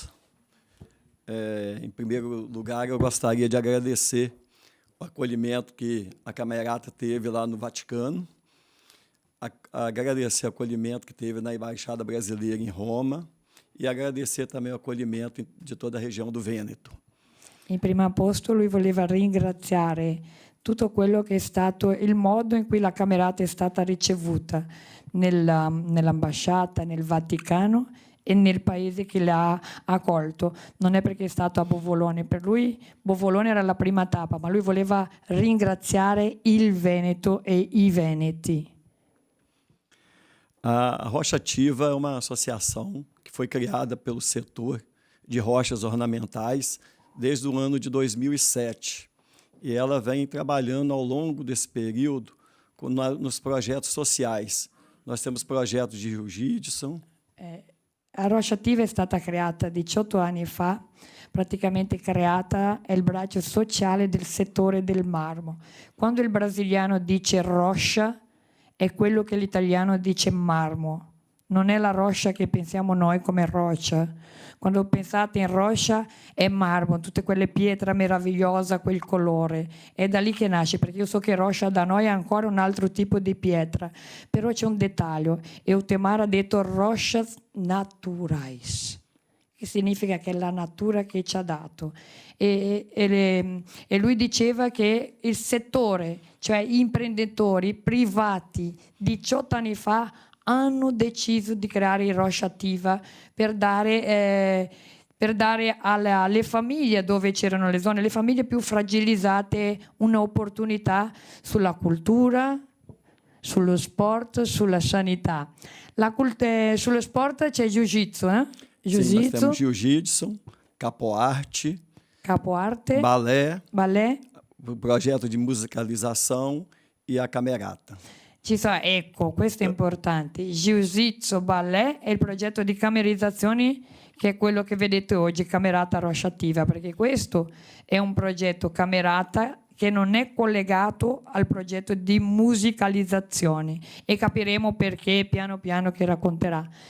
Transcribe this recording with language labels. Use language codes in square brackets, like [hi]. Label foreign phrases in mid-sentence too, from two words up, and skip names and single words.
[pt] Em primeiro lugar, eu gostaria de agradecer o acolhimento que a Camerata teve lá no Vaticano, agradecer o acolhimento que teve na Embaixada Brasileira em Roma e agradecer também o acolhimento de toda a região do Vêneto. [it] In primo posto lui voleva ringraziare tutto quello che è stato il modo in cui la Camerata è stata ricevuta nell'ambasciata, nel Vaticano e nel paese che l'ha accolto. Non è perché è stato a Bovolone, per lui Bovolone era la prima tappa, ma lui voleva ringraziare il Veneto e i veneti. [pt] A Rocha Attiva é uma associação que foi criada pelo setor de rochas ornamentais desde o ano de 2007. E ela vem trabalhando ao longo desse período nos projetos sociais. Nós temos projetos de Rio Gidson. [it] La Rocha Attiva è stata creata 18 anni fa, praticamente creata è il braccio sociale del settore del marmo. Quando il brasiliano dice rocha, è quello che l'italiano dice marmo. Non è la roccia che pensiamo noi come roccia. Quando pensate in roccia è marmo, tutte quelle pietre meravigliose, quel colore. È da lì che nasce, perché io so che roccia da noi è ancora un altro tipo di pietra. Però c'è un dettaglio. Eutemar ha detto [pt] rochas naturais, [it] che significa che è la natura che ci ha dato. E lui diceva che il settore, cioè gli imprenditori privati 18 anni fa hanno deciso di creare Rocha Attiva per dare alle famiglie dove c'erano le zone, le famiglie più fragilizzate, un'opportunità sulla cultura, sullo sport, sulla sanità. Sullo sport c'è Jiu-Jitsu, [pt] Sim, nós Jiu-Jitsu, temos Jiu-Jitsu, Capoarte, Capoarte, balé, ballet. o projeto de musicalização e a Camerata. [it] Ecco, questo è importante. Jiu-Jitsu, ballet e il progetto di camerizzazioni, che è quello che vedete oggi, Camerata Rocha Attiva, perché questo è un progetto Camerata che non è collegato al progetto di musicalizzazione, e capiremo perché piano piano che racconterà.